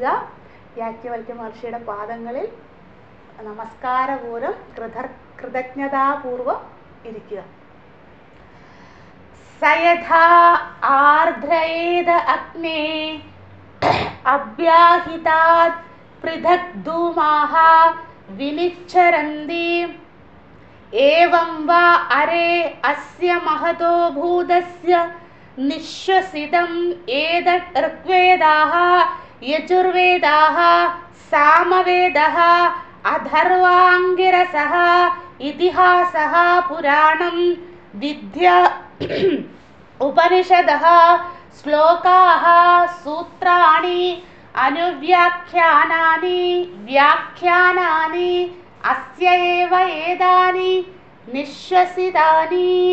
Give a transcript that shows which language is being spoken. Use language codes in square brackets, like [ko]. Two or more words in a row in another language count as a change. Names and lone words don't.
[ml] യാജ്ഞവൽക്യ മഹർഷിയുടെ പാദങ്ങളിൽ നമസ്കാരപൂർവ്വം കൃതജ്ഞതാപൂർവം ഇരിക്കുക. [sa] സയഥാ ആർദ്രയേത അഗ്നേ അഭ്യാഹിതാത് പൃഥക് ധൂമാഃ വിനിശ്ചരന്തി ഏവം വാ അരേ അസ്യ മഹതോ ഭൂതസ്യ നിശ്വസിതം ഏതത് ഋഗ്വേദാഃ യജുർവേദാഃ സാമവേദഃ അഥർവാംഗിരസഃ ഇതിഹാസഃ പുരാണം വിദ്യ ഉപനിഷദഃ ശ്ലോകാഃ സൂത്രാണി അനുവ്യാഖ്യാനാനി വ്യാഖ്യാനാനി അസ്യ ഏവ ഏതാനി നിശ്വസിതാനി.